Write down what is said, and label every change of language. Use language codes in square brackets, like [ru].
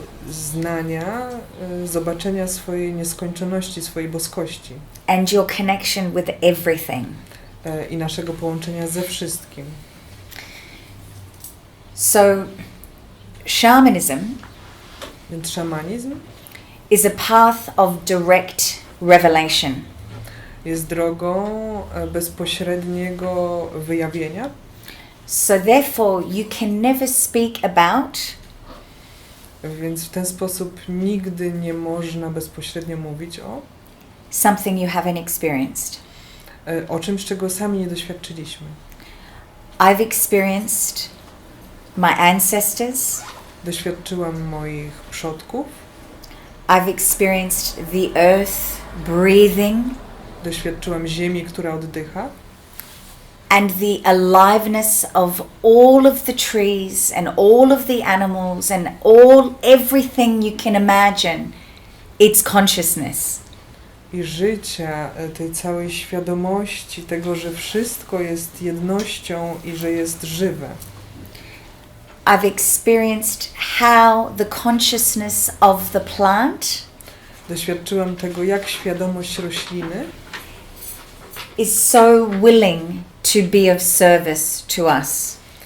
[pl] Znania, zobaczenia swojej nieskończoności, swojej boskości [en] And your connection with everything. [pl] I naszego połączenia ze wszystkim. [en] So, shamanism [pl] Więc szamanizm [en] is a path of direct revelation. [pl] jest drogą bezpośredniego wyjawienia. [en] So therefore, you can never speak about [pl] Więc w ten sposób nigdy nie można bezpośrednio mówić [en] something you haven't experienced. [pl] o czymś, czego sami nie doświadczyliśmy. [en] I've experienced my ancestors. [pl] Doświadczyłam moich przodków, [en] I've experienced the earth breathing [pl] doświadczyłam ziemi, która oddycha [en] and the aliveness of all of the trees and all of the animals and everything you can imagine. It's consciousness. [pl] i życia, tej całej świadomości tego, że wszystko jest jednością i że jest żywe. [en] I've experienced how the consciousness of the plant [pl] Doświadczyłam tego, jak świadomość rośliny [en] is so willing to be of service to us.